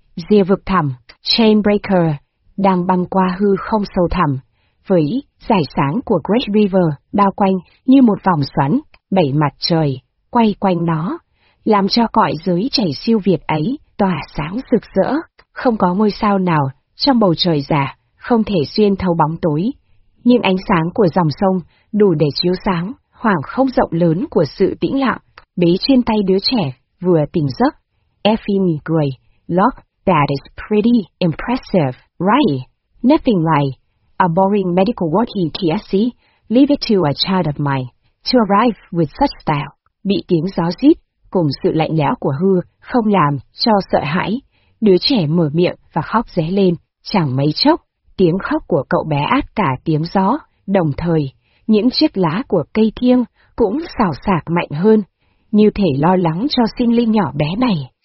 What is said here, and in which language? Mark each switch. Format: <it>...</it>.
<vi>Rìa vực thẳm, Chainbreaker đang băng qua hư không sâu thẳm, với dải sáng của Great River bao quanh như một vòng xoắn, bảy mặt trời quay quanh nó, làm cho cõi giới chảy siêu việt ấy tỏa sáng rực rỡ, không có ngôi sao nào trong bầu trời giả, không thể xuyên thấu bóng tối. Nhưng ánh sáng của dòng sông đủ để chiếu sáng khoảng không rộng lớn của sự tĩnh lặng. Bế trên tay đứa trẻ vừa tỉnh giấc, Effie mỉm cười.</vi> <en>Look, that is pretty impressive, right? Nothing like a boring medical working TSC. Leave it to a child of mine to arrive with such style.</en> <vi>Bị tiếng gió rít cùng sự lạnh lẽo của hư không làm cho sợ hãi, đứa trẻ mở miệng và khóc ré lên. Chẳng mấy chốc, tiếng khóc của cậu bé át cả tiếng gió, đồng thời, những chiếc lá của cây thiêng cũng xào xạc mạnh hơn, như thể lo lắng cho sinh linh nhỏ bé này.</vi>